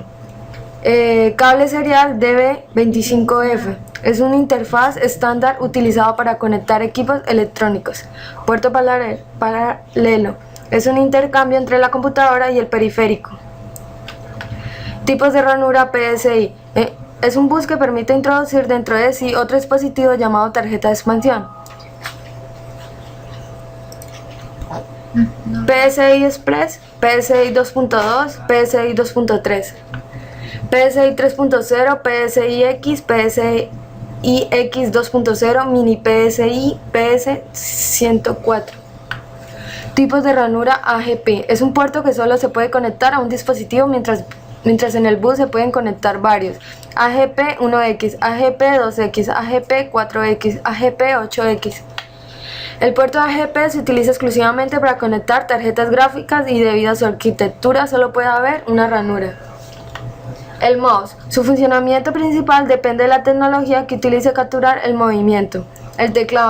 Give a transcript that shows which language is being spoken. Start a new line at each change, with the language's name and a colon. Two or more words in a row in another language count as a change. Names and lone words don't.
Spanish: Cable serial DB25F es una interfaz estándar utilizado para conectar equipos electrónicos. Puerto paralelo es un intercambio entre la computadora y el periférico. Tipos de ranura PSI es un bus que permite introducir dentro de sí otro dispositivo llamado tarjeta de expansión. PSI Express, PSI 2.2, PSI 2.3, PSI 3.0, PSI X, PSI X 2.0, Mini PSI, PS104. Tipos de ranura AGP. Es un puerto que solo se puede conectar a un dispositivo, mientras en el bus se pueden conectar varios. AGP 1X, AGP 2X, AGP 4X, AGP 8X. El puerto AGP se utiliza exclusivamente para conectar tarjetas gráficas y debido a su arquitectura solo puede haber una ranura. El mouse. Su funcionamiento principal depende de la tecnología que utilice capturar el movimiento. El teclado.